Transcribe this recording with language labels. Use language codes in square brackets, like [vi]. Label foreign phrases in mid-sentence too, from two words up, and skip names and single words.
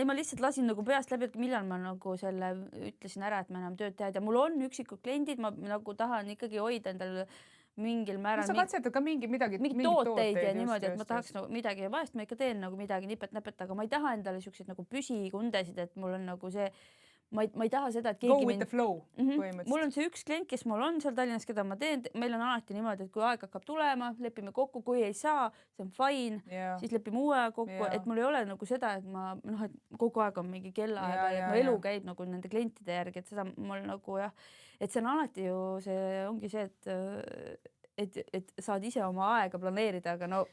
[et] Ma lihtsalt lasin nagu peast läbi, et millal ma nagu selle ütlesin ära, et ma enam tööd teed ja mul on üksikud kliendid, ma nagu tahan ikkagi hoida endal mingil määral. Sa katsetad ka midagi tooteid ja niimoodi, et ma tahaks nagu midagi ja vahest ma ikka teen nagu midagi nipet-näpet, aga ma ei taha endale siukseid nagu püsikundesid, et mul on nagu see ma ei taha seda, et keegi [en] Go with the flow. [et] Mul on see üks klient, kes mul on seal Tallinnas, keda ma teen. Meil on alati niimoodi, et kui aeg hakkab tulema, lepime kokku, kui ei saa, see on fine, siis lepime uue kokku, et mul ei ole nagu seda, et ma et kogu aeg on mingi kellaaega ja mu elu käib nagu nende klientide järgi, et seda mul nagu et see on alati ju, see ongi see, et saad ise oma aega planeerida, aga no